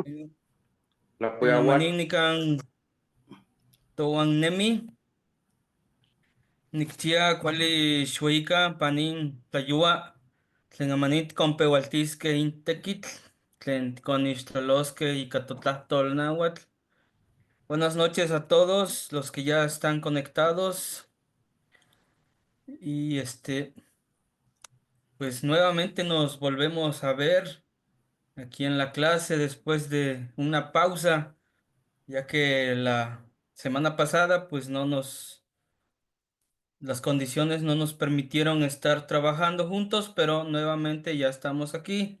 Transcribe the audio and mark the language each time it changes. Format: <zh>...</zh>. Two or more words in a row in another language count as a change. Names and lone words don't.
<nah>tlen manin nikan towan nemi, niktia kuali xueika panin tlayua, tlen amanin tikonpeualtiskej in tekitl, tlen tikonixtloloskej ika totlahtol náhuatl.</nah> <es>Buenas noches a todos los que ya están conectados y pues nuevamente nos volvemos a ver aquí en la clase después de una pausa, ya que la semana pasada pues las condiciones no nos permitieron estar trabajando juntos, pero nuevamente ya estamos aquí.</es>